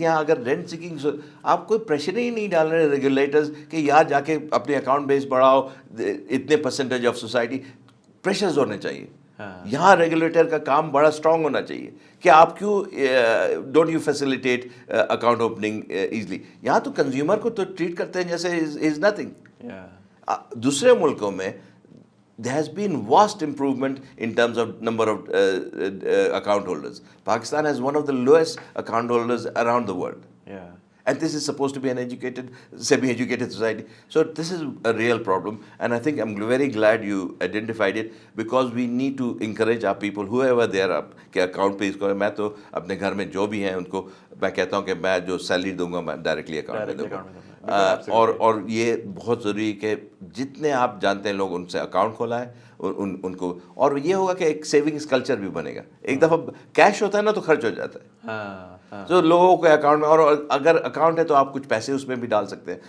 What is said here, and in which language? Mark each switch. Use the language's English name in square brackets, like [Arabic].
[Urdu] یہاں اگر rent seeking, آپ کوئی پریشر ہی نہیں ڈال رہے ریگولیٹرز کہ یہاں جا کے اپنے اکاؤنٹ بیس بڑھاؤ, اتنے پرسنٹیج آف سوسائٹی, پریشرز ہونے چاہیے. یہاں ریگولیٹر کا کام بڑا اسٹرانگ ہونا چاہیے کہ آپ کیوں [English] Don't you facilitate account opening easily. [Urdu] یہاں تو کنزیومر کو تو ٹریٹ کرتے ہیں جیسے از نتھنگ. دوسرے ملکوں میں [English] there has been vast improvement in terms of number of account holders. Pakistan has one of the lowest account holders around the world. And this is supposed to be an educated, semi-educated society. So this is a real problem, and I think I'm very glad you identified it, because we need to encourage our people, whoever they are, [Urdu] کہ account پہ اس کو. میں تو اپنے گھر میں جو بھی ہیں ان کو میں کہتا ہوں کہ میں جو سیلری دوں گا میں ڈائریکٹلی اکاؤنٹ میں دوں گا. اور یہ بہت ضروری ہے کہ جتنے آپ جانتے ہیں لوگ ان سے اکاؤنٹ کھولا ہے, ان کو, اور یہ ہوگا کہ ایک سیونگز کلچر بھی بنے گا. ایک دفعہ کیش ہوتا ہے نا تو خرچ ہو جاتا ہے. تو لوگوں کے اکاؤنٹ میں, اور اگر اکاؤنٹ ہے تو آپ کچھ پیسے اس میں بھی ڈال سکتے ہیں.